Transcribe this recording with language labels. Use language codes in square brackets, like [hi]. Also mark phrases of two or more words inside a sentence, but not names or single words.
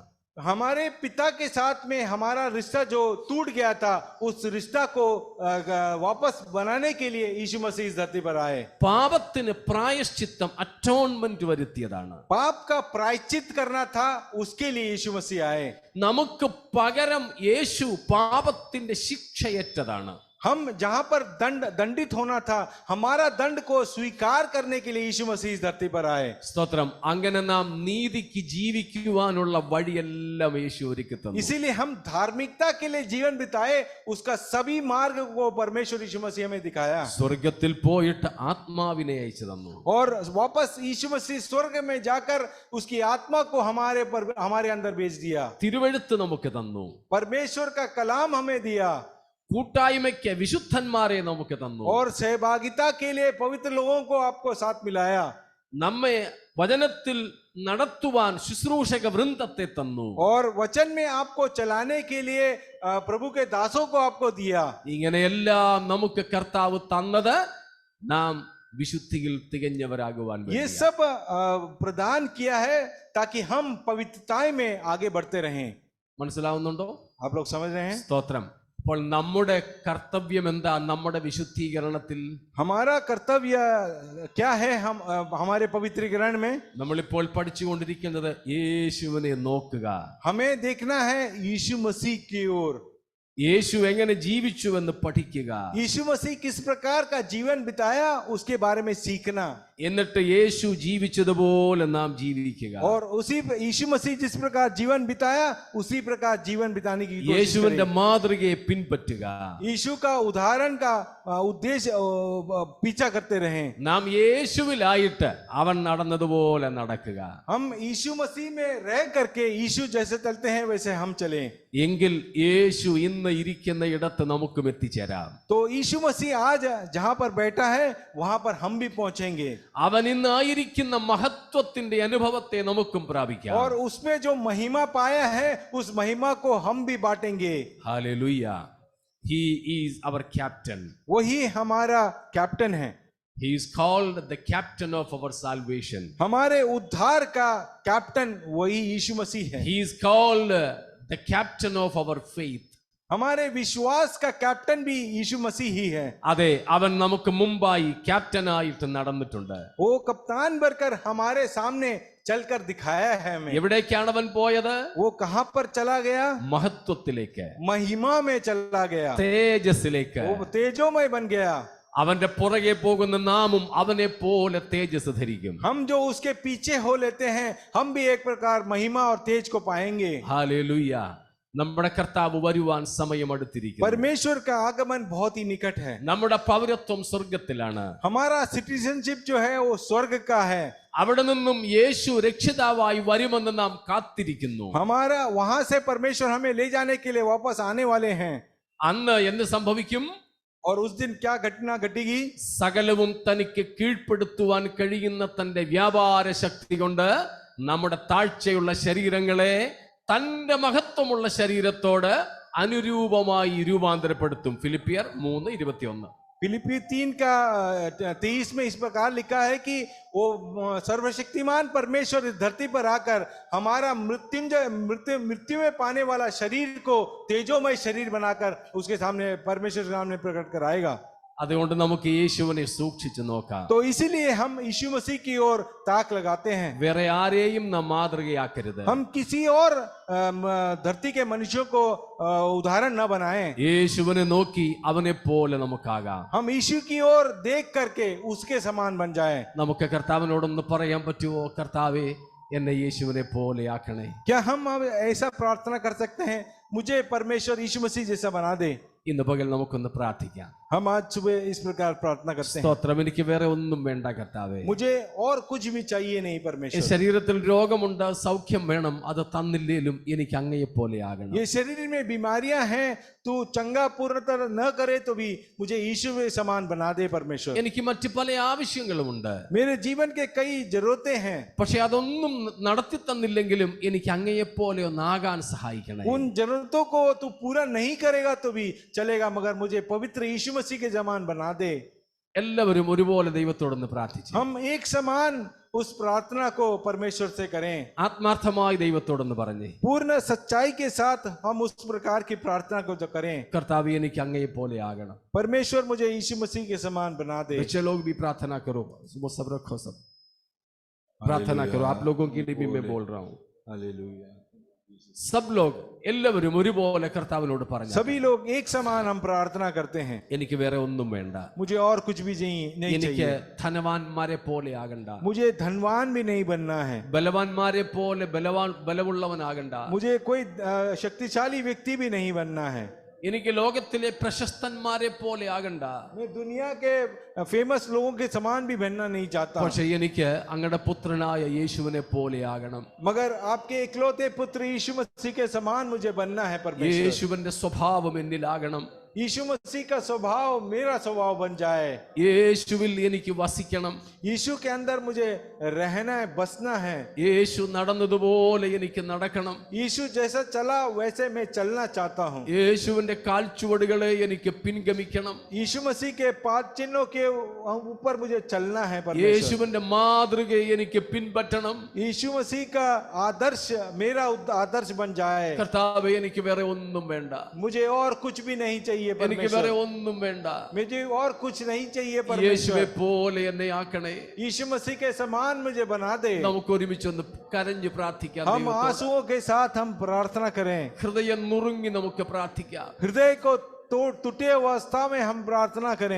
[hi] हमारे पिता के साथ में हमारा रिश्ता जो टूट गया था, उस रिश्ता को वापस बनाने के लिए यीशु मसीह इस धरती पर आए। [ml] പാപത്തിന് പ്രായശ്ചിത്തം, അറ്റോൺമെന്റ് വരുത്തിയതാണ്. [hi] पाप का प्रायश्चित करना था, उसके लिए यीशु मसीह आए। [ml] നമുക്ക് പകരം യേശു പാപത്തിന്റെ ശിക്ഷയേറ്റതാണ്. [hi] हम जहां पर दंडित होना था, हमारा दंड को स्वीकार करने के लिए यीशु मसीह इस धरती पर आए। [ml] സ്തോത്രം. അങ്ങനെ നാം നീതിക്ക് ജീവിക്കുവാനുള്ള വഴിയെല്ലാം യേശു ഒരുക്കി തന്നു. [hi] इसीलिए हम धार्मिकता के लिए जीवन बिताए, उसका सभी मार्ग को परमेश्वर यीशु मसीह हमें दिखाया। [ml] സ്വർഗത്തിൽ പോയിട്ട് ആത്മാവിനെ അയച്ചു തന്നു. [hi] और वापस यीशु मसीह स्वर्ग में जाकर उसकी आत्मा को हमारे अंदर भेज दिया। [ml] തിരുവെഴുത്ത് നമുക്ക് തന്നു. [hi] परमेश्वर का कलाम हमें दिया। [ml] കൂട്ടായ്മയ്ക്ക് വിശുദ്ധന്മാരെ നമുക്ക് തന്നു. [hi] और सहभागिता के लिए पवित्र लोगों को आपको साथ मिलाया। [ml] നമ്മെ വചനത്തിൽ നടത്തുവാൻ ശുശ്രൂഷക വൃന്ദത്തെ തന്നു. [hi] और वचन में आपको चलाने के लिए प्रभु के दासों को आपको दिया। [ml] ഇങ്ങനെയെല്ലാം നമുക്ക് കർത്താവ് തന്നത് നാം വിശുദ്ധിയിൽ തികഞ്ഞവരാകുവാൻ [hi] ये सब प्रदान किया है ताकि हम पवित्रताएं में आगे बढ़ते रहें। [ml] മനസ്സിലാവുന്നുണ്ടോ? [hi] आप लोग समझ रहे हैं? [ml] സ്തോത്രം. അപ്പോൾ നമ്മുടെ കർത്തവ്യം എന്താ? നമ്മുടെ വിശുദ്ധീകരണത്തിൽ [hi] हमारा कर्तव्य क्या है? हम हमारे पवित्रीकरण में [ml] നമ്മളിപ്പോൾ പഠിച്ചുകൊണ്ടിരിക്കുന്നത് യേശുവിനെ നോക്കുക. [hi] हमें देखना है यीशु मसीह की ओर। [ml] യേശു എങ്ങനെ ജീവിച്ചുവെന്ന് പഠിക്കുക. [hi] यीशु मसीह किस प्रकार का जीवन बिताया, उसके बारे में सीखना। [ml] എന്നിട്ട് യേശു ജീവിച്ചതുപോലെ നാം ജീവിക്കുക. [hi] और उसी यीशु मसीह जिस प्रकार जीवन बिताया, उसी प्रकार जीवन बिताने की कोशिश [ml] യേശുവിന്റെ [hi] करें। [ml] മാതൃകയെ പിൻപറ്റുക. [hi] यीशु का उदाहरण का उद्देश्य पीछा करते रहें। [ml] നാം യേശുവിലായിട്ട് അവൻ നടന്നതുപോലെ നടക്കുക. [hi] हम यीशु मसीह में रह करके यीशु जैसे चलते हैं वैसे हम चलें। [ml] എങ്കിൽ യേശു ഇന്ന് ഇരിക്കുന്ന ഇടത്ത് നമുക്കും എത്തിച്ചേരാം. [hi] तो यीशु मसीह आज जहां पर बैठा है, वहां पर हम भी पहुंचेंगे। [ml] അവൻ ഇന്ന് ആയിരിക്കുന്ന മഹത്വത്തിന്റെ അനുഭവത്തെ നമുക്കും പ്രാപിക്കാം. [hi] और उसमें जो महिमा पाया है, उस महिमा को हम भी बांटेंगे। [ml] ഹല്ലേലൂയ. [en] He is our captain. [hi] वही हमारा कैप्टन है। [en] He is called the captain of our salvation. [hi] हमारे उद्धार का कैप्टन वही यीशु मसीह है। [en] He is called the captain of our faith. [hi] हमारे विश्वास का कैप्टन भी यीशु मसीह ही है। [ml] അതെ, അവൻ നമുക്ക് മുമ്പായി ക്യാപ്റ്റനായിട്ട് നടന്നിട്ടുണ്ട്. [hi] वो कप्तान बनकर हमारे सामने चलकर दिखाया है हमें। [ml] എവിടേക്കാണ് അവൻ പോയത്? [hi] वो कहां पर चला गया? [ml] മഹത്വത്തിലേക്ക്, [hi] महिमा में चला गया, [ml] തേജസ്സിലേക്ക്. [hi] वो तेजोमय बन गया। [ml] അവന്റെ പുറകെ പോകുന്ന നാമും അവനെ പോലെ തേജസ് ധരിക്കും. हम जो उसके पीछे हो लेते हैं, हम भी एक प्रकार महिमा और तेज को पाएंगे। ഹല്ലേലൂയ. നമ്മുടെ കർത്താവ് വരുവാൻ സമയം അടുത്തിരിക്കുന്നു. [hi] परमेश्वर का आगमन बहुत ही निकट है। [ml] നമ്മുടെ പൗരത്വം സ്വർഗത്തിലാണ്. [hi] हमारा सिटीजनशिप जो है वो स्वर्ग का है। [ml] അവിടെ നിന്നും യേശു രക്ഷിതാവായി വരുമെന്ന് നാം കാത്തിരിക്കുന്നു. [hi] हमारा वहां से परमेश्वर हमें ले जाने के लिए वापस आने वाले हैं। [ml] അന്ന് എന്ത് സംഭവിക്കും? [hi] और उस दिन क्या घटना घटेगी? [ml] സകലവും തനിക്ക് കീഴ്പ്പെടുത്തുവാൻ കഴിയുന്ന തന്റെ വ്യാപാര ശക്തി കൊണ്ട് നമ്മുടെ താഴ്ചയുള്ള ശരീരങ്ങളെ തന്റെ മഹത്വമുള്ള ശരീരത്തോട് അനുരൂപമായി രൂപാന്തരപ്പെടുത്തും. ഫിലിപ്പിയർ 3:21. [hi] फिलिपी 3 का 23 में इस प्रकार लिखा है कि वो सर्वशक्तिमान परमेश्वर इस धरती पर आकर हमारा मृत्यु में पाने वाला शरीर को तेजोमय शरीर बनाकर उसके सामने परमेश्वर के सामने प्रकट कराएगा। [ml] അതുകൊണ്ട് നമുക്ക് യേശുവിനെ സൂക്ഷിച്ചു നോക്കാം. [hi] तो इसीलिए हम यीशु मसीह की ओर ताक लगाते हैं। [ml] വേറെ ആരെയും നാം മാതൃകയാക്കരുത്. [hi] हम किसी और धरती के मनुष्यों को उदाहरण न बनाएं। [ml] യേശുവിനെ നോക്കി അവനെ പോലെ നമുക്കാകാം. [hi] हम यीशु की ओर देख करके उसके समान बन जाएं। [ml] നമുക്ക് കർത്താവിനോടൊന്ന് പറയാൻ പറ്റുമോ? കർത്താവേ, എന്നെ യേശുവിനെ പോലെ ആക്കണേ. [hi] क्या हम अब ऐसा प्रार्थना कर सकते हैं, मुझे परमेश्वर यीशु मसीह जैसा बना दे? [ml] ഇന്ന് പകൽ നമുക്കൊന്ന് പ്രാർത്ഥിക്കാം. [hi] हम आज सुबह इस प्रकार प्रार्थना करते हैं। [ml] സ്തോത്രം. എനിക്ക് വേറെ ഒന്നും വേണ്ട കർത്താവേ. [hi] मुझे और कुछ भी चाहिए नहीं [ml] ഈ [hi] परमेश्वर। [ml] ശരീരത്തിൽ രോഗമുണ്ട്, സൗഖ്യം വേണം. അത് തന്നില്ലേലും എനിക്ക് അങ്ങയെ പോലെ ആകണം. [hi] ये शरीर में बीमारियां हैं, तू चंगा पूर्णतः न करे तो भी मुझे यीशु के समान बना दे परमेश्वर। [ml] എനിക്ക് മറ്റു പല ആവശ്യങ്ങളുമുണ്ട്. [hi] मेरे जीवन के कई जरूरतें हैं, [ml] പക്ഷെ അതൊന്നും നടത്തി തന്നില്ലെങ്കിലും എനിക്ക് അങ്ങയെ പോലെ ഒന്നാകാൻ സഹായിക്കണേ. [hi] उन जरूरतों को तू पूरा नहीं करेगा तो भी चलेगा, मगर मुझे पवित्र यीशु मसीह के समान बना दे। [ml] എല്ലാവരും ഒരുപോലെ ദൈവത്തോടൊന്ന് പ്രാർത്ഥിച്ചു. [hi] हम एक समान उस प्रार्थना को परमेश्वर से करें। [ml] ആത്മാർത്ഥമായി ദൈവത്തോടൊന്ന് പറഞ്ഞേ, [hi] पूर्ण सच्चाई के साथ हम उस प्रकार की प्रार्थना को जो करें, [ml] കർത്താവേ, എനിക്ക് അങ്ങയെ പോലെ ആകണം. [hi] परमेश्वर मुझे यीशु मसीह के समान बना दे। बच्चे लोग भी प्रार्थना करो, वो सब रखो, सब प्रार्थना करो. आप लोगों के लिए भी मैं बोल रहा हूँ. हालेलुया। सब लोग [ml] എല്ലാവരും ഒരുപോലെ കർത്താവിനോട് പറഞ്ഞു. [hi] सभी लोग एक समान हम प्रार्थना करते हैं। [ml] എനിക്ക് വേറെ ഒന്നും വേണ്ട. [hi] मुझे और कुछ भी नहीं [ml] എനിക്ക് [hi] चाहिए। [ml] ധനവാന്മാരെ പോലെ ആകണ്ട. [hi] मुझे धनवान भी नहीं बनना है। [ml] ബലവാന്മാരെ പോലെ ബലമുള്ളവനാകണ്ട. [hi] मुझे कोई शक्तिशाली व्यक्ति भी नहीं बनना है। [ml] എനിക്ക് ലോകത്തിലെ പ്രശസ്തന്മാരെ പോലെ ആകണ്ട. [hi] मैं दुनिया के फेमस लोगों के समान भी बनना नहीं चाहता, [ml] പക്ഷെ എനിക്ക് അങ്ങയുടെ പുത്രനായ യേശുവിനെ പോലെ ആകണം. [hi] मगर आपके इकलौते पुत्र यीशु मसीह के समान मुझे बनना है परमेश्वर। [ml] യേശുവിന്റെ സ്വഭാവം എന്നിലാകണം. [hi] यीशु मसीह का स्वभाव मेरा स्वभाव बन जाए। [ml] യേശുവിൽ എനിക്ക് വസിക്കണം. [hi] यीशु के अंदर मुझे रहना है, बसना है। [ml] യേശു നടന്നതുപോലെ എനിക്ക് നടക്കണം. [hi] यीशु जैसा चला वैसे मैं चलना चाहता हूँ। [ml] യേശുവിന്റെ കാൽച്ചുവടുകളെ എനിക്ക് പിൻഗമിക്കണം. [hi] यीशु मसीह के पाद चिन्हों के ऊपर मुझे चलना है परमेश्वर। [ml] യേശുവിന്റെ മാതൃകയെ എനിക്ക് പിൻപറ്റണം. [hi] यीशु मसीह का आदर्श मेरा आदर्श बन जाए। [ml] കർത്താവേ, എനിക്ക് വേറെ ഒന്നും വേണ്ട. [hi] मुझे और कुछ भी नहीं चाहिए [ml] എനിക്ക് വേറെ [hi] परमेश्वर। [ml] ഒന്നും വേണ്ട. [hi] मुझे और कुछ नहीं चाहिए [ml] യേശുവെ [hi] परमेश्वर। [ml] പോലെ എന്നെ ആക്കണേ. [hi] यीशु मसीह के समान मुझे बना दे। [ml] നമുക്ക് ഒരുമിച്ചൊന്ന് കരഞ്ഞ് പ്രാർത്ഥിക്കാം. [hi] हम [ml] ദൈവത്തോട്. [hi] आंसुओं के साथ हम प्रार्थना करें। [ml] ഹൃദയം നുറുങ്ങി നമുക്ക് പ്രാർത്ഥിക്കാം. [hi] हृदय को टूटे अवस्था में हम प्रार्थना करें।